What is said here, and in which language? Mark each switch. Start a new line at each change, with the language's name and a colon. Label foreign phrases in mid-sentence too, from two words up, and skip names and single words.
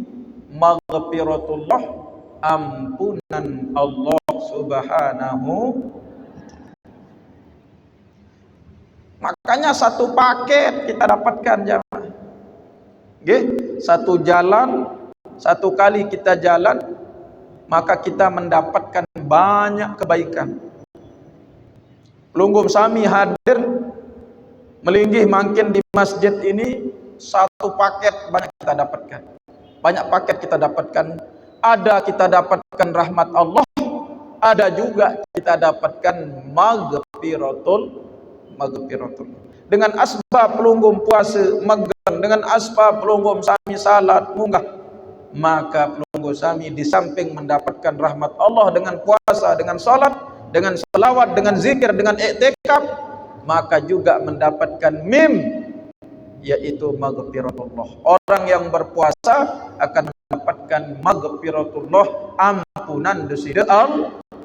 Indonesian: Maghfiratullah, ampunan Allah Subhanahu. Makanya satu paket kita dapatkan jemaah. Nggih, satu jalan, satu kali kita jalan, maka kita mendapatkan banyak kebaikan.
Sasak: Pelunggum sami hadir melinggih makin
Indonesian: di masjid ini, satu paket banyak kita dapatkan. Banyak paket kita dapatkan. Ada kita dapatkan rahmat Allah, ada juga kita dapatkan maghfiratul. Dengan asbab pelunggum puasa megang, dengan asbab
Sasak: pelunggum sami salat munggah,
Indonesian: maka
Sasak: pelunggum sami
Indonesian: di samping mendapatkan rahmat Allah dengan puasa, dengan salat, dengan selawat, dengan zikir, dengan iktikaf, maka juga mendapatkan mim, yaitu maghfiratullah. Orang yang berpuasa akan mendapatkan maghfiratullah, ampunan dosa Allah.